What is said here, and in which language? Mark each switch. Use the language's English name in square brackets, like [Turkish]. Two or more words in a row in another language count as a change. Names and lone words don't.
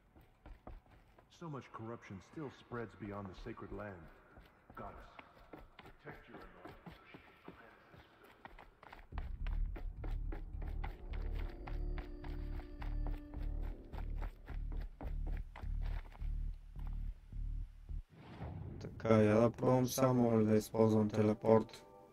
[English] So much corruption still spreads beyond the sacred land. Goddess, [Bulgarian] Така, я да пробвам само да използвам телепорт.